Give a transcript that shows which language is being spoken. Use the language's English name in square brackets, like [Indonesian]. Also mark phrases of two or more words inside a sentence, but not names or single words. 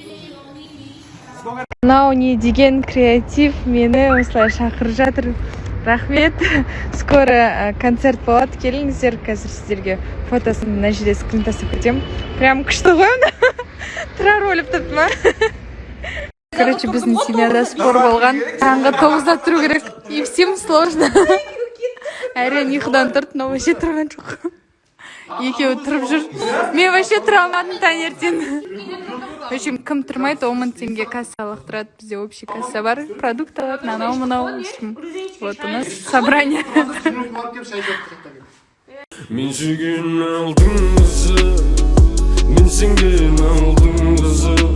[Kazakh] Мынау не деген креатив мені осылай шақырып жатыр. Рахмет. [Russian] Скоро концерт [Kazakh] болады. Келіңіздер, қазір сіздерге фотосын мына жерде скрин тастап кетемін. Прям күшті ғой. Тұрар өліп тұрды ма? Короче, біздің семьяда спор болған. Таңғы 9-да тұру керек. [Russian] И всем сложно. [Kazakh] Әрине ұйқыдан тұрды, [Russian] но вообще [Kazakh] тұрған жоқ. Екеуі тұрып жүр. Мен вообще тұра алмадым таңертең. [Russian] В общем, [Kazakh] кім тұрмайды, 10 мың теңге кассалық тұрады. Бізде [Russian] общий касса [Kazakh] бар. Продукт алады, анау-мынау. [Russian] Вот у нас собрание. [Kazakh] Мен сүйген алдың қызы, мен сенген алдың қызы.